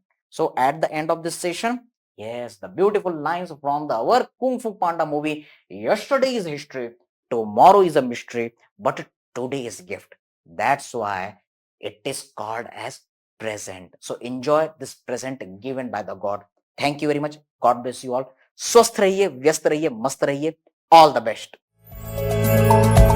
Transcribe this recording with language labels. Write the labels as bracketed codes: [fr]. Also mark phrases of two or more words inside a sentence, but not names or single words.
[en] So at the end of this session, yes, the beautiful lines from the our Kung Fu Panda movie. Yesterday is history, tomorrow is a mystery, but today is gift. That's why it is called as present. So enjoy this present given by the God. Thank you very much. God bless you all. [hi] स्वस्थ रहिए, व्यस्त रहिए, मस्त रहिए. [en] All the best.